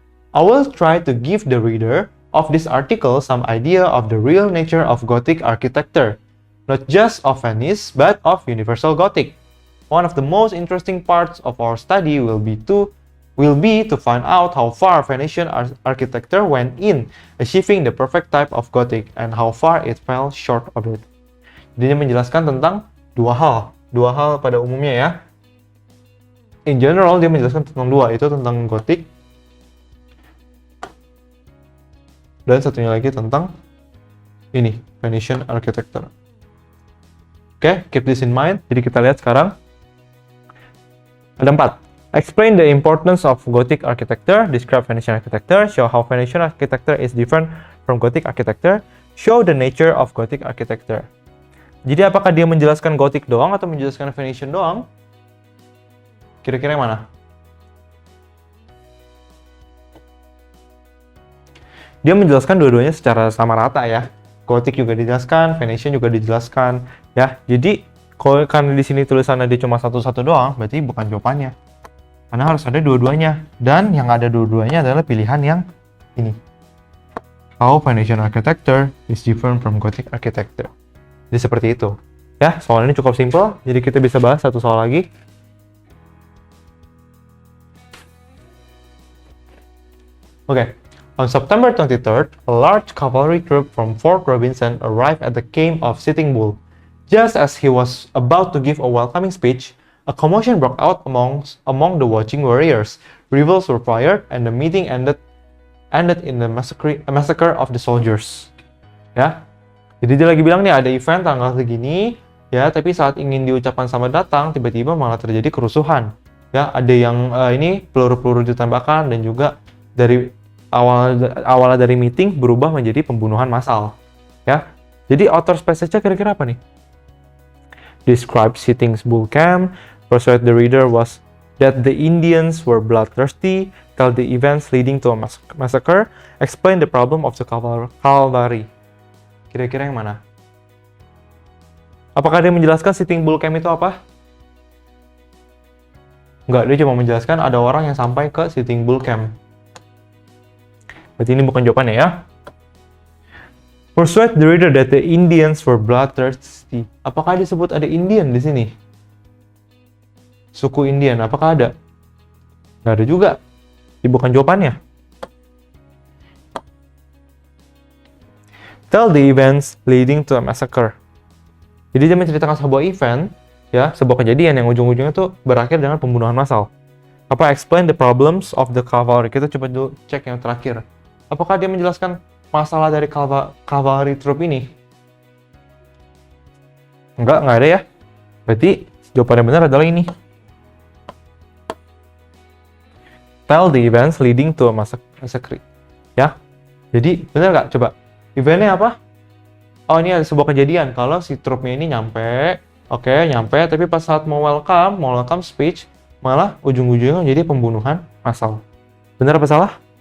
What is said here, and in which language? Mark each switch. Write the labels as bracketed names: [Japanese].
[English] I will try to give the reader of this article some idea of the real nature of Gothic architecture, not just of Venice, but of universal Gothic. One of the most interesting parts of our study will be to find out how far Venetian architecture went in achieving the perfect type of Gothic and how far it fell short of it. [Indonesian] Jadi dia menjelaskan tentang dua hal pada umumnya ya. [English] In general, [Indonesian] dia menjelaskan tentang dua, itu tentang Gothic dan satunya lagi tentang ini, Venetian architecture. [English] Oke, keep this in mind. [Indonesian] Jadi kita lihat sekarang. Ada 4. [English] Explain the importance of Gothic architecture, describe Venetian architecture, show how Venetian architecture is different from Gothic architecture, show the nature of Gothic architecture. [Indonesian] Jadi apakah dia menjelaskan Gothic doang atau menjelaskan Venetian doang? Kira-kira yang mana? Dia menjelaskan dua-duanya secara sama rata ya. Gothic juga dijelaskan, Venetian juga dijelaskan ya. Jadi karena di sini tulisannya dia cuma satu-satu doang, berarti bukan jawabannya. Karena harus ada dua-duanya. Dan yang ada dua-duanya adalah pilihan yang ini. [English] How Venetian architecture is different from Gothic architecture. [Indonesian] Jadi seperti itu. Ya, soal ini cukup simpel. Jadi kita bisa bahas satu soal lagi. [English] Okay. On September 23rd, a large cavalry troop from Fort Robinson arrived at the camp of Sitting Bull. Just as he was about to give a welcoming speech, a commotion broke out among the watching warriors. Revels were fired, and the meeting ended in the massacre of the soldiers. [Indonesian] Ya, jadi dia lagi bilang nih ada event tanggal segini, ya, tapi saat ingin diucapkan selamat datang, tiba-tiba malah terjadi kerusuhan. Ya, ada yang ini peluru-peluru ditembakkan dan juga dari awalnya dari meeting berubah menjadi pembunuhan massal. Ya, jadi author's passage-nya kira-kira apa nih? [English] describe Sitting's bull camp, persuade the reader that the Indians were bloodthirsty, tell the events leading to a massacre, explain the problem of the cavalry. [Indonesian] Kira-kira yang mana? Apakah dia menjelaskan Sitting Bull Camp itu apa? Enggak, dia cuma menjelaskan ada orang yang sampai ke Sitting Bull Camp. Berarti ini bukan jawabannya ya. [English] Persuade the reader that the Indians were bloodthirsty. [Indonesian] Apakah disebut ada Indian di sini? Suku Indian, apakah ada? Nggak ada juga. Ini bukan jawabannya. [English] Tell the events leading to a massacre. [Indonesian] Jadi dia menceritakan sebuah event, ya, sebuah kejadian yang ujung-ujungnya tuh berakhir dengan pembunuhan massal. Apa [English] explain the problems of the cavalry? [Indonesian] Kita coba dulu cek yang terakhir. Apakah dia menjelaskan masalah dari cavalry troop ini? Enggak ada ya. Berarti jawaban yang benar adalah ini. [English] Tell the events leading to a massacre. [Indonesian] Ya. Jadi benar nggak? Coba. Eventnya apa? Oh, ini ada sebuah kejadian. Kalau si trupnya ini nyampe, tapi pas saat mau [English] welcome speech, [Indonesian] malah ujung-ujungnya jadi pembunuhan massal. Benar apa salah?